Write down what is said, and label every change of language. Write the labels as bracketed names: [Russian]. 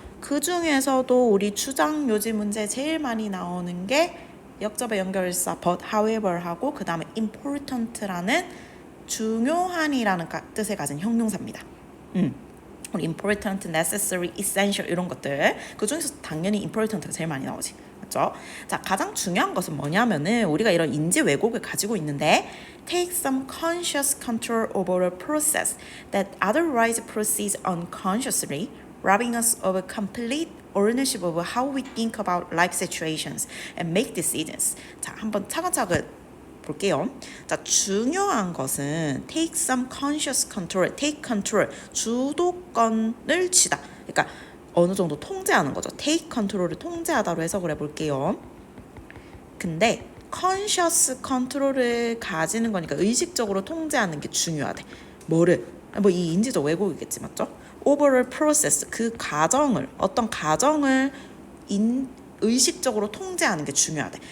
[Korean] 그 중에서도 우리 추정 요지 문제 제일 많이 나오는 게 역접의 연결사 but, however 하고 그 다음에 important라는 중요한이라는 뜻을 가진 형용사입니다. 우리 important, necessary, essential 이런 것들 그 중에서 당연히 important가 제일 많이 나오지. 맞죠? [English] 자, [Korean] 가장 중요한 것은 뭐냐면은 우리가 이런 인지 왜곡을 가지고 있는데 [English] take some conscious control over a process that otherwise proceeds unconsciously, robbing us of a complete ownership of how we think about life situations and make decisions. [Korean] 자, 한번 차근차근 볼게요. 자, 중요한 것은 [English] take some conscious control, [Korean] take control, 주도권을 쥐다. 그러니까 어느 정도 통제하는 거죠. take control을 통제하다로 해석을 해볼게요. 근데 conscious control을 가지는 거니까 의식적으로 통제하는 게 중요하대. 뭐를? 이 인지적 왜곡이겠지, 맞죠? overall process, 그 과정을, 어떤 과정을 의식적으로 통제하는 게 중요하대.